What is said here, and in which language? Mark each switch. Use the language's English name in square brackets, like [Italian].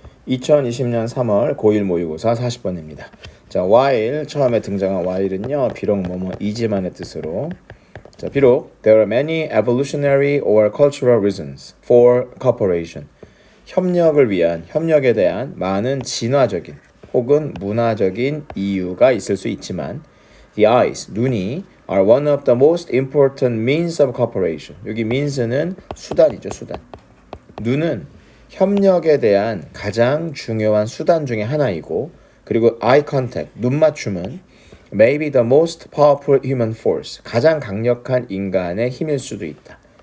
[Korean] 2020년 3월 고1 모의고사 40번입니다. 자, while 처음에 등장한 while은요, 비록 뭐뭐이지만의 뜻으로 자, 비록 [English] there are many evolutionary or cultural reasons for cooperation. [Korean] 협력에 대한 많은 진화적인 혹은 문화적인 이유가 있을 수 있지만 [English] the eyes, [Korean] 눈이 [English] are one of the most important means of cooperation. [Korean] 여기 means는 수단이죠, 수단. 눈은 협력에 대한 가장 중요한 수단 중에 하나이고, 그리고 eye contact, 눈 맞춤은 [English] maybe the most powerful human force, [Korean] 가장 강력한 인간의 힘일 수도 있다.